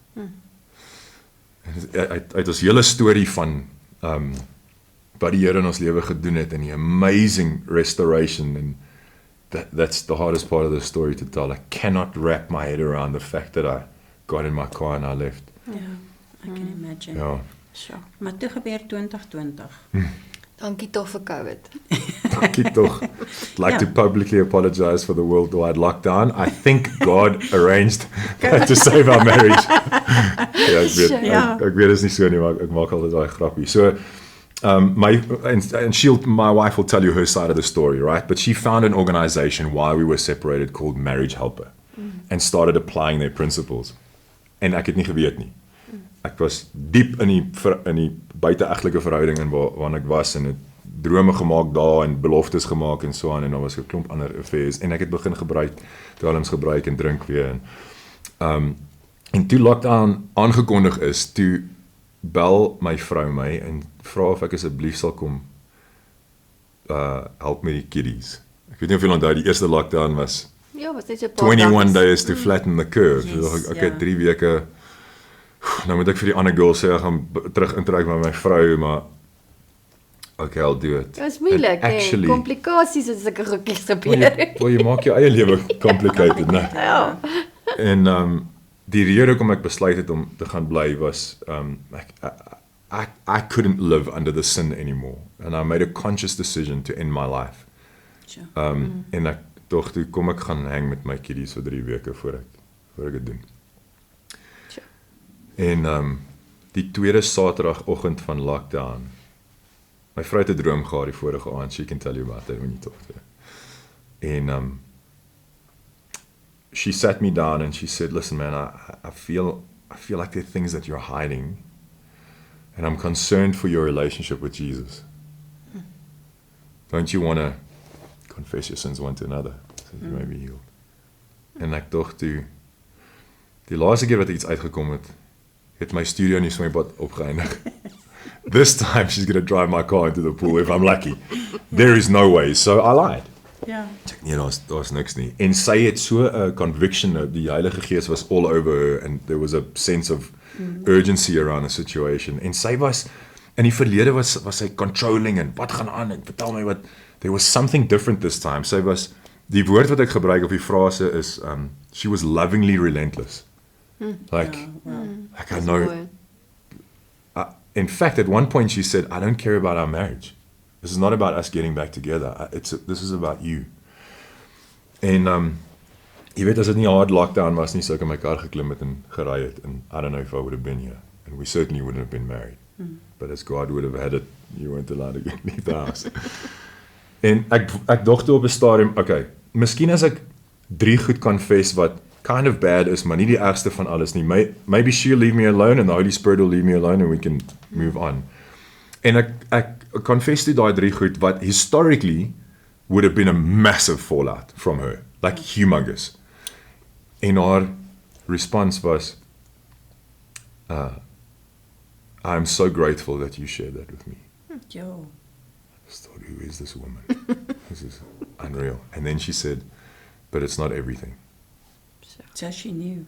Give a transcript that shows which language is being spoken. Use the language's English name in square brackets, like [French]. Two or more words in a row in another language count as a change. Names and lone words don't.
[Afrikaans] Uit ons hele storie van wat die Here in ons lewe gedoen het en die [English] amazing restoration and that's the hardest part of the story to tell. I cannot wrap my head around the fact that I got in my car and I left. Ja, I can imagine. [Afrikaans] Ja. [English] Sure. [Afrikaans] Maar toe gebeur 2020. Dankie tog vir COVID. Dankie tog. [English] I'd like to publicly apologize for the worldwide lockdown. I think God arranged that to save our marriage. [Afrikaans] Ja, ek weet is nie so nie, maar ek maak altyd daai grappie. [English] So my wife will tell you her side of the story, right? But she found an organization while we were separated called Marriage Helper and started applying their principles. [Afrikaans] En ek het nie geweet nie. Ek was diep in die buite-egtelike verhouding in waar ek was en het drome gemaak daar en beloftes gemaak en so aan en daar was 'n klomp ander affairs en ek het begin gebruik, dwelms gebruik en drink weer en toe lockdown aangekondig is, toe bel my vrou my en vra of ek asseblief sal kom help met die kiddies. Ek weet nie of julle onthou die eerste lockdown was Ja, was net so 'n paar [English] 21 days to flatten the curve. [Afrikaans] Yes, so ek het 3 weke nou moet ek vir die ander girl sê, ek gaan terug intrek met my vrou, maar okay, [English] I'll do it. [Afrikaans] Dit was moeilik, hè? Komplikasies en sulke goedjies gebeur. Jy maak jou eie lewe complicated, né? Ja. En die rede hoekom ek besluit het om te gaan bly was [English] I couldn't live under the sin anymore and I made a conscious decision to end my life. Sure. [Afrikaans] En ek dog toe kom ek gaan hang met my kiddies vir 3 weke voor ek dit doen. En die tweede Saterdagoggend van lockdown, my vrou het 'n droom gehad die vorige aand, [English] she can tell you about that when you talk to her. En she sat me down and she said, listen man, I feel like there are things that you're hiding and I'm concerned for your relationship with Jesus. Don't you want to confess your sins one to another so you may be healed? [Afrikaans] En ek dog toe, die laaste keer wat iets uitgekom het my studio in die swembad opgeëindig. [English] This time she's going to drive my car into the pool if I'm lucky. There is no way, so I lied. [Afrikaans] Ja. Ek nee, daar's niks nie. En sy het so 'n conviction, die Heilige Gees was [English] all over her and there was a sense of urgency around the situation. [Afrikaans] En sy was in die verlede was sy controlling en wat gaan aan en vertel my wat. [English] There was something different this time. [Afrikaans] Sy was die woord wat ek gebruik of die frase is [English] she was lovingly relentless. Like I know. In fact, at one point she said, I don't care about our marriage. This is not about us getting back together. This is about you. [Afrikaans] En jy weet as dit nie 'n hard lockdown was nie, sou ek in my kar geklim het en gery het [English] and I don't know if I would have been here and we certainly wouldn't have been married. But as God would have had it, you weren't allowed to leave the house. [Afrikaans] En ek dog toe op 'n stadium, okay, miskien as ek 3 goed confess wat [English] kind of bad [Afrikaans] is, maar nie die ergste van alles nie. [English] Maybe she'll leave me alone and the Holy Spirit will leave me alone and we can move on. [Afrikaans] En ek confess toe daai 3 goed wat [English] historically would have been a massive fallout from her, like humongous. [Afrikaans] En haar response was, [English] I'm so grateful that you shared that with me. [Afrikaans] Jo. [English] I just thought, who is this woman? This is unreal. And then she said, but it's not everything. So she knew